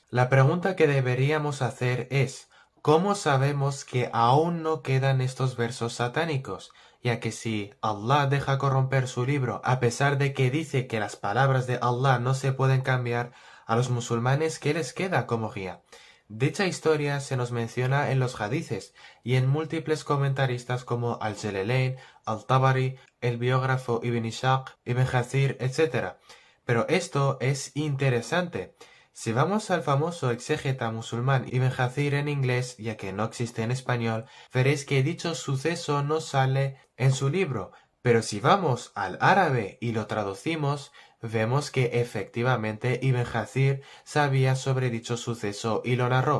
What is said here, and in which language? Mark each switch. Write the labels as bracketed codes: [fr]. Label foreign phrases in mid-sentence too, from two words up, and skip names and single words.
[es] La pregunta que deberíamos hacer es, ¿cómo sabemos que aún no quedan estos versos satánicos? Ya que si Allah deja corromper su libro a pesar de que dice que las palabras de Allah no se pueden cambiar, a los musulmanes ¿qué les queda como guía? Dicha historia se nos menciona en los hadices y en múltiples comentaristas como Al-Jalalain, Al-Tabari, el biógrafo Ibn Ishaq, Ibn Kathir, etc. Pero esto es interesante. Si vamos al famoso exégeta musulmán Ibn Kathir en inglés, ya que no existe en español, veréis que dicho suceso no sale en su libro, pero si vamos al árabe y lo traducimos, vemos que efectivamente Ibn Kathir sabía sobre dicho suceso y lo narró.